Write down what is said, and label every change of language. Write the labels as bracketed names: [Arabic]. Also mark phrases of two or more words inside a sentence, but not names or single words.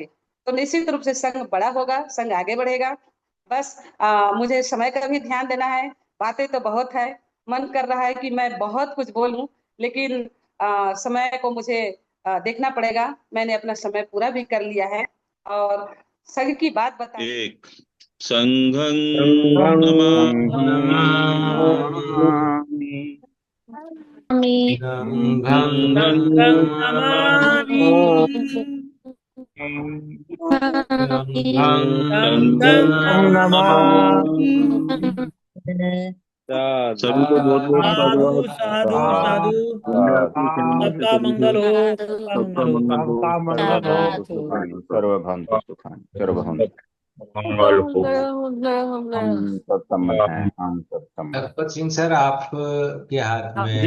[Hindi] तो निश्चित रूप से संघ बड़ा होगा, संघ आगे बढ़ेगा। बस मुझे समय का भी ध्यान देना है। बातें तो बहुत है, मन कर रहा है कि मैं बहुत कुछ बोलूं, लेकिन समय को मुझे देखना पड़ेगा। मैंने अपना समय पूरा भी कर लिया है, और संघ की बात बताई। [Pali] एक संघं सङ्घं नमामि नमामि सङ्घं सङ्घं नमामि सङ्घं सङ्घं नमामि नमामि [Hindi] सभी को बहुत बहुत साधु साधुवाद। साधु साधु इंडिया की फैमिली से सबका सभी मंगल को हो, सबका सबका मंगल हो। मंगल हो। सबका मंगल हो। [Sanskrit] सर्वभवन्तु सुखानि सर्वभवन्तु [Hindi] मंगल हो। हम तत्सम्मत हैं, हम तत्सम्मत। लखपत सिंह सर, आप के हाथ में